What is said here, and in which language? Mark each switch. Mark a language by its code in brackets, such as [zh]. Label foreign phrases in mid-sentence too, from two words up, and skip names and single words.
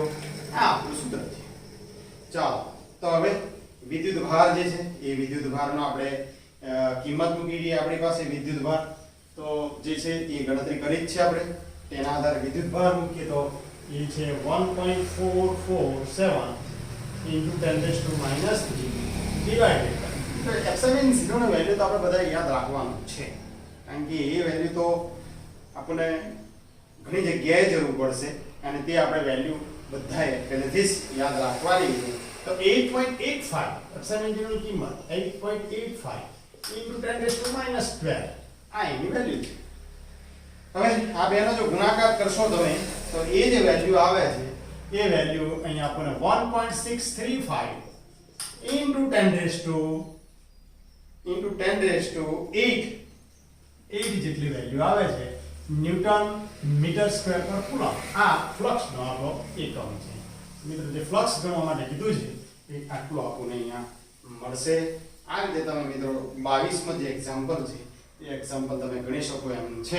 [gu] આ આપણું સૂત્ર છે. ચાલો તો હવે વિદ્યુતભાર જે છે એ વિદ્યુતભારનો આપણે કિંમત મૂકી દઈએ. આપણી પાસે વિદ્યુતભાર તો જે છે એ ગણતરી કરી જ છે આપણે. તેના આધારે વિદ્યુતભાર મૂકીએ તો એ છે [en] 1.447 into 10 raised to minus 3 divided by [gu] એપ્સિલોન 0 નો વેલ્યુ તો આપણે બધા યાદ રાખવાનું છે, કારણ કે એ વેલ્યુ તો આપણને ઘણી જગ્યાએ જરૂર પડશે અને તે આપણે વેલ્યુ બધાએ પહેલેથી જ યાદ રાખવાની છે. તો 8.85 એપ્સિલોન 0 ની કિંમત [en] 8.85 into 10 raised to minus 12 [gu] આ એની વેલ્યુ છે. હવે આ બેનો જો ગુણાકાર કરશો તમે તો એ જે વેલ્યુ આવે છે એ વેલ્યુ અહીંયા આપણને [en] 1.635 into 10 raised to 8 [gu] જેટલી વેલ્યુ આવે છે [en] newton meter square per coulomb. [gu] આ ફ્લક્સનો આપણો એકમ છે. મિત્રો જે ફ્લક્સ ગણવા માટે કીધું છે એ આટલું આપણને અહીંયા મળશે. આ રીતે તમે મિત્રો 22માં જે એક્ઝામ્પલ છે એ એક્ઝામ્પલ તમે ગણી શકો એમ છે.